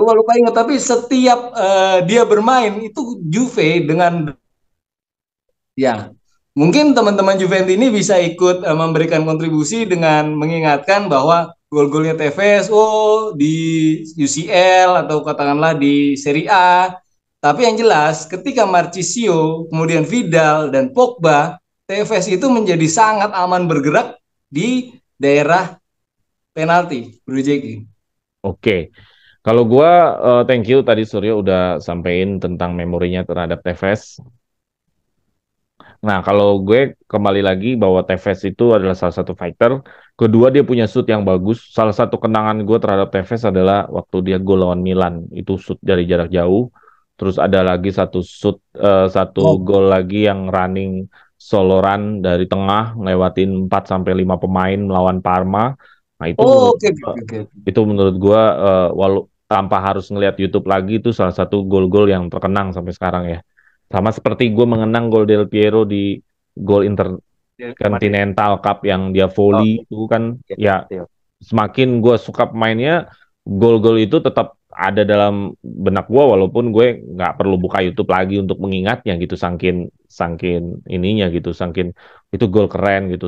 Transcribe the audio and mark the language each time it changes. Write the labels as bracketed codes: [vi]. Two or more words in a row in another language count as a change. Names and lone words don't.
[id] Lupa ingat, tapi setiap dia bermain itu Juve dengan ya, mungkin teman-teman Juventus ini bisa ikut memberikan kontribusi dengan mengingatkan bahwa gol-golnya Tevez di UCL atau katakanlah di Serie A. Tapi yang jelas ketika Marchisio, kemudian Vidal dan Pogba, Tevez itu menjadi sangat aman bergerak di daerah penalti, Bro Jeki. Oke. Kalau gue [en] thank you [id] tadi Suryo udah sampein tentang memorinya terhadap Tevez. Nah, kalau gue kembali lagi bahwa Tevez itu adalah salah satu fighter. Kedua, dia punya shoot yang bagus. Salah satu kenangan gue terhadap Tevez adalah waktu dia gol lawan Milan. Itu shoot dari jarak jauh. Terus ada lagi satu gol lagi yang [en] running solo run [id] dari tengah, ngelewatin 4-5 pemain melawan Parma. Nah, itu itu menurut gue, walau tanpa harus ngelihat YouTube lagi, itu salah satu gol-gol yang terkenang sampai sekarang ya. Sama seperti gue mengenang gol Del Piero di gol Intercontinental Cup yang dia volley itu kan ya, semakin gue suka pemainnya, gol-gol itu tetap ada dalam benak gue walaupun gue nggak perlu buka YouTube lagi untuk mengingatnya gitu, sangkin ininya gitu, sangkin itu gol keren gitu.